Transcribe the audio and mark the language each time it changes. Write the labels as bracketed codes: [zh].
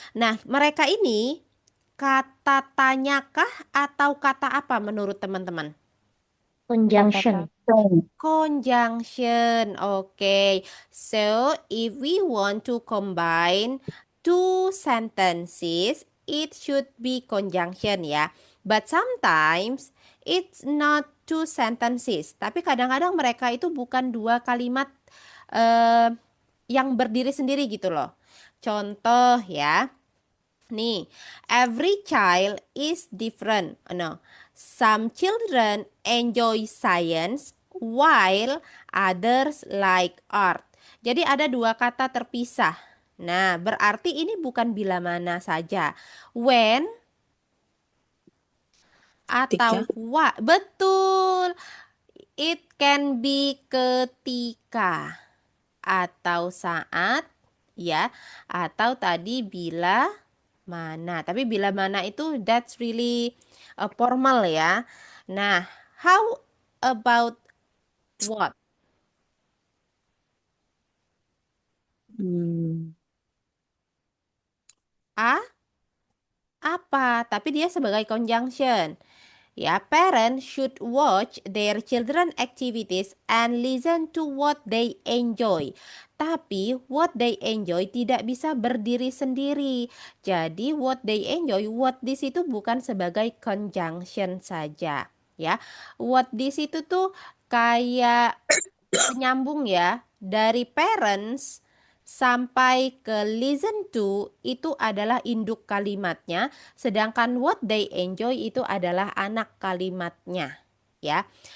[id] Nah, mereka ini kata tanyakah atau kata apa menurut teman-teman? [en] Conjunction. Conjunction. Okay. So, if we want to combine two sentences, it should be conjunction ya. But sometimes it's not two sentences. [id] Tapi kadang-kadang mereka itu bukan dua kalimat yang berdiri sendiri gitu loh. Contoh ya. [en] Nih, every child is different. No, some children enjoy science while others like art. [id] Jadi ada dua kata terpisah. Nah, berarti ini bukan bila mana saja. [en] When [id] atau Ketika. what. Betul. [en] It can be [id] ketika atau saat ya, atau tadi bila mana. Tapi bila mana itu [en] that's really formal [id] ya. [en] Nah, how about what? Hmm. [id] Apa? Tapi dia sebagai conjunction. [en] Ya, parents should watch their children activities and listen to what they enjoy. [id] Tapi [en] what they enjoy [id] tidak bisa berdiri sendiri. Jadi [en] what they enjoy, what this [id] itu bukan sebagai conjunction saja, ya. [en] What this [id] itu tuh kayak penyambung ya, dari [en] parents [id] sampai ke [en] listen to [id] itu adalah induk kalimatnya, sedangkan [en] what they enjoy [id] itu adalah anak kalimatnya, ya.